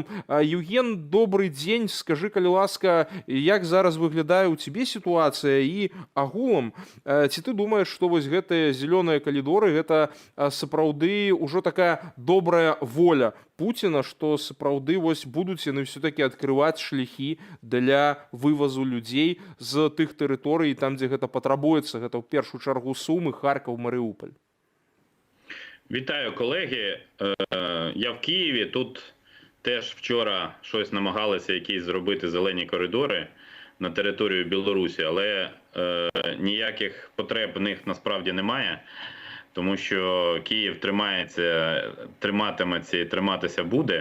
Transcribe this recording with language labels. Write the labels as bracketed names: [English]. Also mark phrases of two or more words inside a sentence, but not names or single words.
[Belarusian] Еўген, добрый дзень, скажы, калі ласка, як зараз выглядае ў цябе сітуацыя і агулам, ці ты думаеш, што вось гэтыя зялёныя калідоры гэта сапраўды ўжо такая добрая воля Пуціна, што сапраўды вось будуць яны ўсё-такі адкрываць шляхі для вывазу людзей з тых тэрыторый, там, дзе гэта патрабуецца, гэта ў першую чаргу Сумы, Харкаў, Марыуполь. [Ukrainian] Вітаю, колеги. Я в Києві. Тут теж вчора щось намагалися якісь зробити зелені коридори на територію Білорусі, але ніяких потреб в них насправді немає, тому що Київ триматиметься і триматися буде.